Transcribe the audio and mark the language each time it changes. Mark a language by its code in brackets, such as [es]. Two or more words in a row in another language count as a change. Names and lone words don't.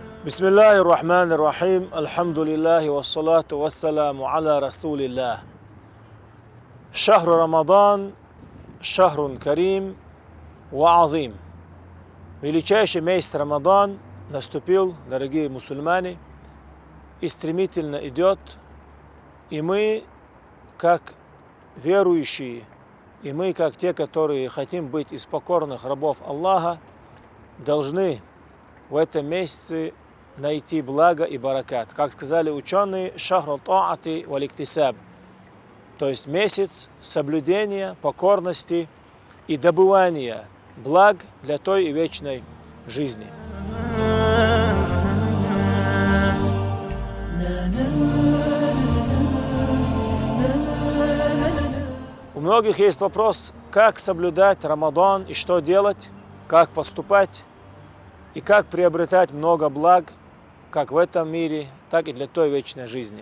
[ar] بسم الله الرحمن الرحيم الحمد لله والصلاة والسلام على رسول الله شهر رمضان شهر كريم وعظيم. [ru] Величайший месяц Рамадан наступил, дорогие мусульмане, и стремительно идет, и мы, как верующие, и мы, как те, которые хотим быть из покорных рабов Аллаха, должны в этом месяце найти благо и баракат. Как сказали ученые, [ar] شهر الطاعة والاكتساب, [ru] то есть месяц соблюдения, покорности и добывания благ для той и вечной жизни. У многих есть вопрос, как соблюдать Рамадан и что делать, как поступать и как приобретать много благ, как в этом мире, так и для той вечной жизни.